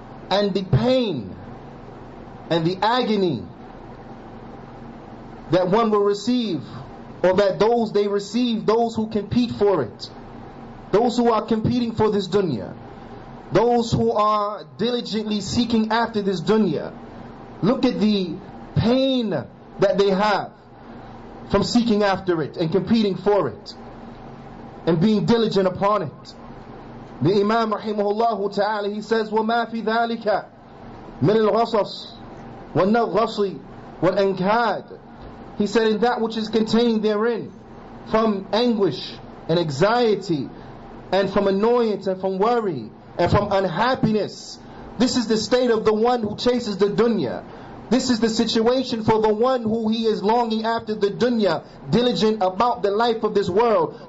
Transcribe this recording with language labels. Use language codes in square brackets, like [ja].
[en] And the pain and the agony that one will receive, or that those they receive, those who compete for it, those who are competing for this dunya, those who are diligently seeking after this dunya. Look at the pain that they have from seeking after it and competing for it and being diligent upon it. The Imam [ar] rahimahullah ta'ala, [en] he says, [ar] وَمَا فِي ذَلِكَ مِنَ الْغَصَصِ وَالنَّغْغَصِ وَالْأَنْكَادِ. [en] He said, in that which is contained therein, from anguish and anxiety, and from annoyance and from worry, and from unhappiness. This is the state of the one who chases the dunya. This is the situation for the one who he is longing after the dunya, diligent about the life of this world.